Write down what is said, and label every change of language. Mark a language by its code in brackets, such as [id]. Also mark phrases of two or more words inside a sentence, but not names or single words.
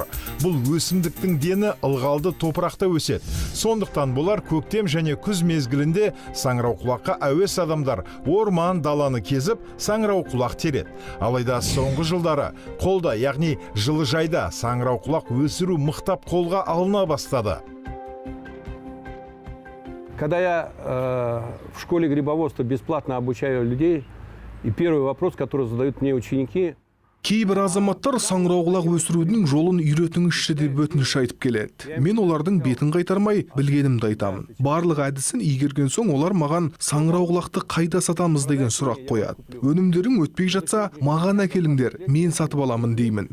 [kk] Бұл өсімдіктің дені ылғалды топырақта өседі. Сондықтан бұлар көктем және күз мезгілінде саңырауқұлаққа әуес адамдар орман даланы кезіп саңырауқұлақ тереді. Алайда соңғы жылдары қолда, яғни жылыжайда саңырауқұлақ өсіру мықтап қолға алына бастады. [ru] Когда я в школе грибоводства бесплатно обучаю людей, и первый вопрос, который задают мне ученики: [kk] кейбір азаматтар саңырауқұлақ өсірудің жолын үйретіңізші деп өтініш айтып келеді. Мен олардың бетін қайтармай, білгенімді айтамын. Барлық әдісін игерген соң олар маған саңырауқұлақты қайда сатамыз деген сұрақ қояды. Өнімдерің өтпей жатса, маған әкеліңдер, мен сатып аламын деймін.